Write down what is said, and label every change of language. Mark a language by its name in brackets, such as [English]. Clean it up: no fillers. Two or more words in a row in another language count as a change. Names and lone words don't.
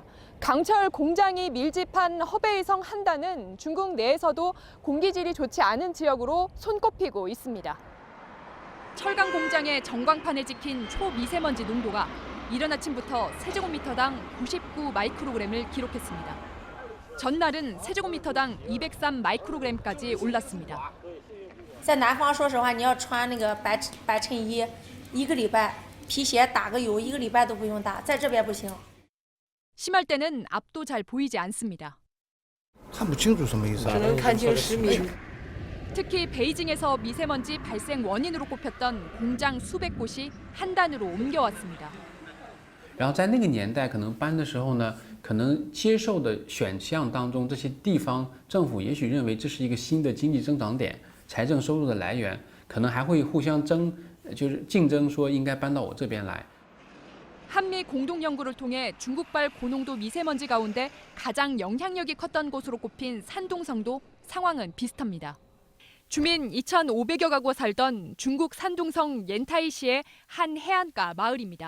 [Korean] 강철 공장이 밀집한 허베이성 한단은 중국 내에서도 공기질이 좋지 않은 지역으로 손꼽히고 있습니다. 철강 공장의 전광판에 찍힌 초미세먼지 농도가 이른 아침부터 세제곱미터당 99 마이크로그램을 기록했습니다. 전날은 세제곱미터당 203 마이크로그램까지 올랐습니다. [Chinese] 在南方说实话你要穿那个白衬衣一个礼拜皮鞋打个油一个礼拜都不用打在这边不行 [Korean] 심할 때는 앞도 잘 보이지 않습니다. [Chinese] 看不清楚什么意思啊？ [Korean] 특히 베이징에서 미세먼지 발생 원인으로 꼽혔던 공장 수백 곳이 한단으로 옮겨왔습니다. [Chinese] 然后在那个年代可能搬的时候呢，可能接受的选项当中，这些地方政府也许认为这是一个新的经济增长点，财政收入的来源，可能还会互相就是竞争，说应该搬到我这边来。 [Korean] 한미 공동 연구를 통해 중국발 고농도 미세먼지 가운데 가장 영향력이 컸던 곳으로 꼽힌 산둥성도 상황은 비슷합니다. 주민 2,500여 가구가 살던 중국 산둥성 옌타이시의 한 해안가 마을입니다.